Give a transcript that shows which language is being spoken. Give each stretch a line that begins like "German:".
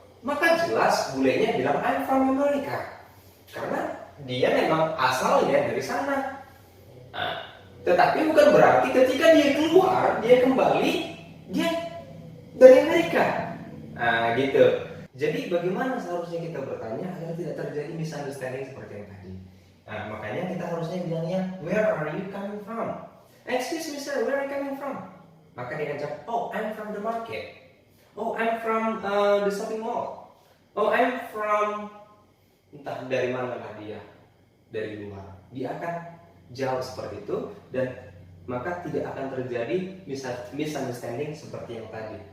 Indonesian: Maka jelas bulenya bilang
English: I'm from America
Indonesian: karena dia memang asalnya dari sana. Tetapi bukan berarti ketika dia keluar, dia kembali, dia dari Amerika. Gitu. Jadi bagaimana seharusnya kita bertanya agar tidak terjadi misunderstanding seperti yang tadi. Makanya kita harusnya bilangnya,
English: where are you coming from? Excuse me sir, where are you coming from?
Indonesian: Maka dia akan jawab,
English: oh I'm from the market. Oh I'm from the shopping mall. Oh I'm from,
Indonesian: entah dari mana lah dia, dari luar. Dia akan jawab seperti itu dan maka tidak akan terjadi misunderstanding seperti yang tadi.